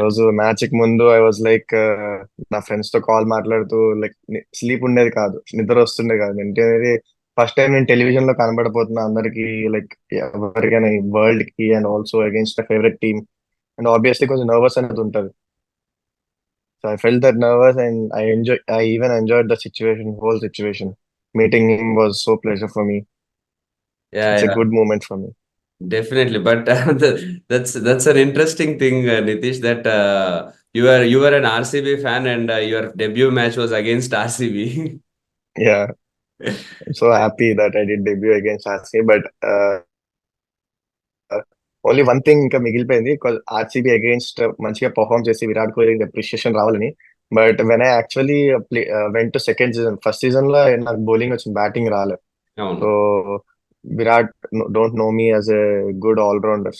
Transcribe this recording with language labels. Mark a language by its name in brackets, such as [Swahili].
[Telugu] రోజు మ్యాచ్ కి ముందు [English] I was like, [Telugu] నా ఫ్రెండ్స్ తో కాల్ మాట్లాడుతూ లైక్ స్లీప్ ఉండేది కాదు, నిద్ర వస్తుండే కాదు. అంటే ఫస్ట్ టైం నేను టెలివిజన్ లో కనబడబోతున్నా అందరికి, లైక్ ఎవరికైనా వరల్డ్ కి, [English] And also against favourite team. [Telugu] And obviously కొంచెం నర్వస్ అనేది ఉంటుంది. [English] So I felt that nervous, and I even enjoyed the situation, whole situation. Meeting him was so pleasure for me. Yeah, It's a yeah, good moment for me. Definitely. But that's an interesting thing, Nitish, that you were an RCB fan and your debut match was against RCB. Yeah, I'm so happy that I did debut against RCB. [Telugu] But only one thing ఇంకా మిగిలిపోయింది, RCB against మంచిగా perform చేసి Virat Kohli appreciation రావాలని. [English] but when I actually went to second season, [Telugu] first season లో నాకు bowling వచ్చింది, batting రాలేదు. అవును. [English] So Virat don't know me as a good allrounder.